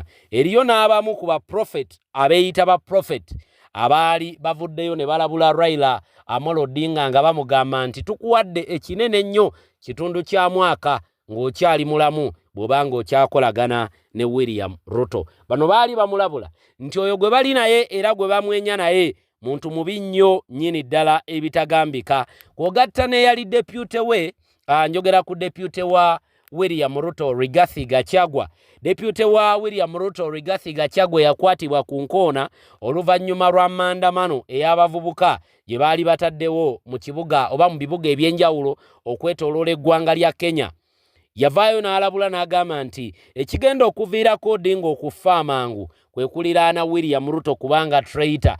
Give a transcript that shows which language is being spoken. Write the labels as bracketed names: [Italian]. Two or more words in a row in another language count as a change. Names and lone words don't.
[Ganda] Eriyo n'abamu ku baprofeti abeeyita baprofeti abaali bavuddeyo ne balabula Raila Amolo Odinga nga bamugamba nti tukuwadde ekinene nnyo kitundu kya mwaka ng'okyali mulamu bw'obanga okyakolagana ne William Ruto. Bano baali bamulabula nti oyo gwe bali naye era gwe bamwenya naye muntu mubi nnyo nnyini ddala ebitagambika. Kwogatta ne yali deputy we, njogera ku deputy wa William Ruto Rigathi Gachagua. Deputy wa William Ruto Rigathi Gachagua yakwatibwa ku nkoona oluvannyuma lwa maandamano ey'abavubuka gye baali bataddewo mu kibuga oba mu bibuga eby'enjawulo okwetooloola eggwanga lya Kenya. Yavaayo n'alabula n'agamba nti ekigenda okuviirako Odinga okufa amangu kwe kuliraana William Ruto kubanga traitor.